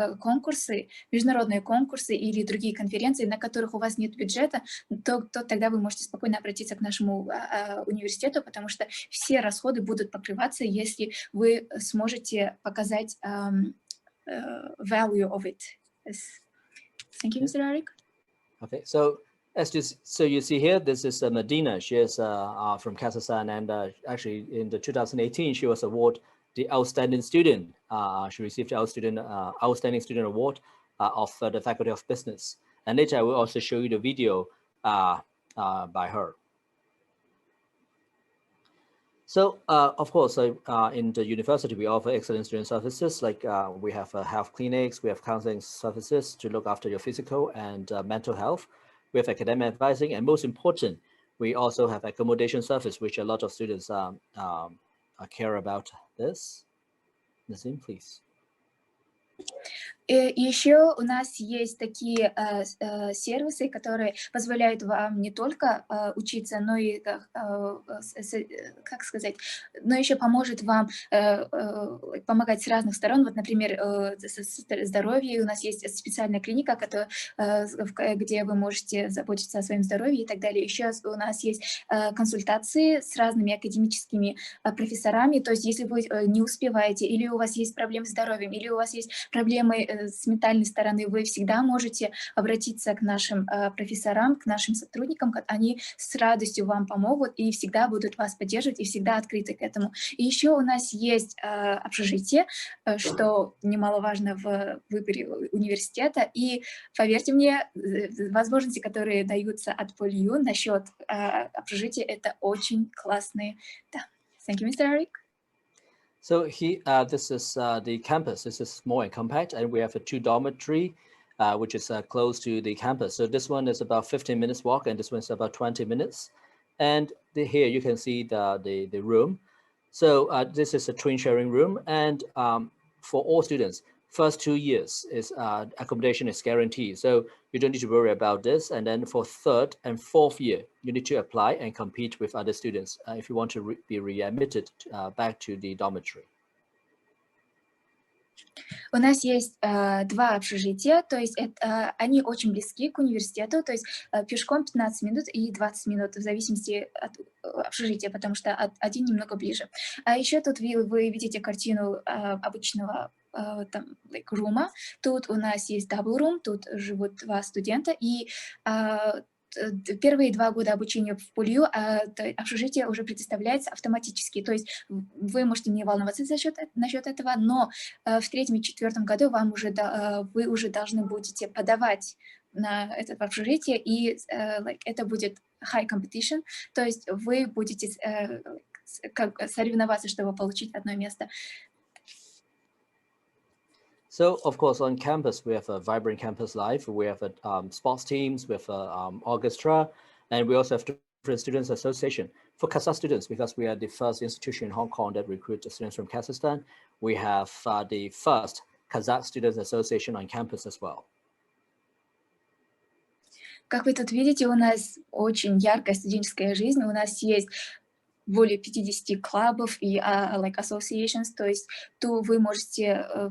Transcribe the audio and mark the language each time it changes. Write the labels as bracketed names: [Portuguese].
[Russian] конкурсы, международные конкурсы или другие конференции, на которых у вас нет бюджета, то тогда вы можете спокойно обратиться к нашему университету, потому что все расходы будут покрываться, если вы сможете показать [English] value of it. Yes. Thank you, Mr. Arik. Okay, so you see here, this is Medina. She is from Kazakhstan, and actually in the 2018 she was awarded the outstanding student. She received the outstanding student award of the Faculty of Business. And later I will also show you the video by her. So, of course, in the university, we offer excellent student services, like we have health clinics, we have counseling services to look after your physical and mental health. We have academic advising, and most important, we also have accommodation service, which a lot of students care about this. Nazim, please. [Russian] Еще у нас есть такие сервисы, которые позволяют вам не только учиться, но и, как сказать, но еще поможет вам помогать с разных сторон. Вот, например, здоровье. У нас есть специальная клиника, где вы можете заботиться о своем здоровье и так далее. Еще у нас есть консультации с разными академическими профессорами. То есть, если вы не успеваете, или у вас есть проблемы с здоровьем, или у вас есть проблемы с ментальной стороны, вы всегда можете обратиться к нашим профессорам, к нашим сотрудникам, они с радостью вам помогут и всегда будут вас поддерживать и всегда открыты к этому. И еще у нас есть общежитие, что немаловажно в выборе университета, и поверьте мне, возможности, которые даются от PolyU насчет общежития, это очень классные. Да. [English] Thank you, Mr. Arik. So this is the campus. This is small and compact, and we have a 2 dormitory, which is close to the campus. So this one is about 15 minutes walk, and this one is about 20 minutes. And here you can see the room. So this is a twin sharing room, and for all students, first 2 years is accommodation is guaranteed. So you don't need to worry about this. And then for 3rd and 4th year, you need to apply and compete with other students if you want to be readmitted back to the dormitory. [Russian] У нас есть 2 общежития, то есть они очень близки к университету, то есть пешком 15 минут и 20 минут, в зависимости от общежития, потому что один немного ближе. А еще тут вы видите картину обычного рума. Тут у нас есть double room, тут живут 2 студента, и первые 2 года обучения в PolyU общежитие уже предоставляется автоматически, то есть вы можете не волноваться насчет этого, но в 3-м и 4-м году вы уже должны будете подавать на это общежитие, и это будет [English] high competition, [Russian] то есть вы будете соревноваться, чтобы получить одно место. [English] So, of course, on campus, we have a vibrant campus life. We have sports teams, we have orchestra, and we also have different students association. For Kazakh students, because we are the first institution in Hong Kong that recruits students from Kazakhstan, we have the first Kazakh Students Association on campus as well. [Russian] Как вы тут видите, у нас очень яркая студенческая жизнь. У нас есть более 50 клубов и associations, то есть вы можете